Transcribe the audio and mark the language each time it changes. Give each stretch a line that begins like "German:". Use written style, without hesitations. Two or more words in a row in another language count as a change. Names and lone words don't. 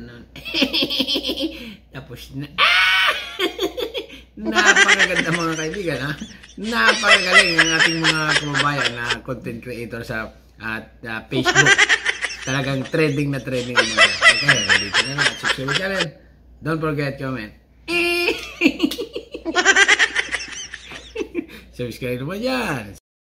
Filipino: Tapos na. Napakaganda mga kaibigan ha. Napakagaling ang ating mga kababayan na content creator sa Facebook. Talagang trending na trending. Okay, dito na lang.
English: Subscribe channel. Don't forget comment.
Filipino: Subscribe naman yan.